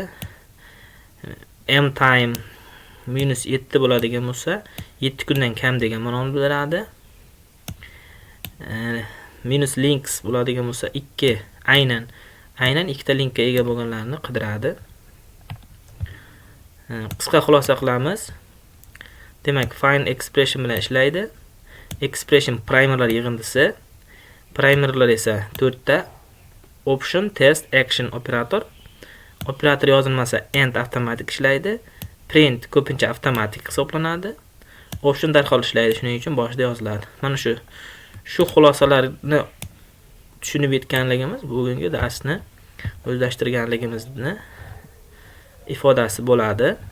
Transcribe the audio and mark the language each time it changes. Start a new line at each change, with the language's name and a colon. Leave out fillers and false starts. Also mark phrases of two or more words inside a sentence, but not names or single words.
English: M time minus
Uzbek: 7 bo'ladigan bo'lsa, 7 kundan kam degan ma'noni bildiradi.
English: Minus links
Uzbek: bo'ladigan bo'lsa, 2 aynan ikkita linkka ega bo'lganlarni qidiradi. Qisqa xulosa qilamiz. Demak,
English: find expression
Uzbek: bilan ishlaydi. Expression primerlar yig'indisi. Primerlar esa 4 ta.
English: Option, test, action operator.
Uzbek: Operator yozilmasa end avtomatik ishlaydi. Print ko'pincha avtomatik hisoblanadi. Option darhol ishlaydi, shuning uchun boshida yoziladi. Mana shu xulosalarni tushunib yetganligimiz bugungi darsni o'zlashtirganligimizni ifodasi bo'ladi.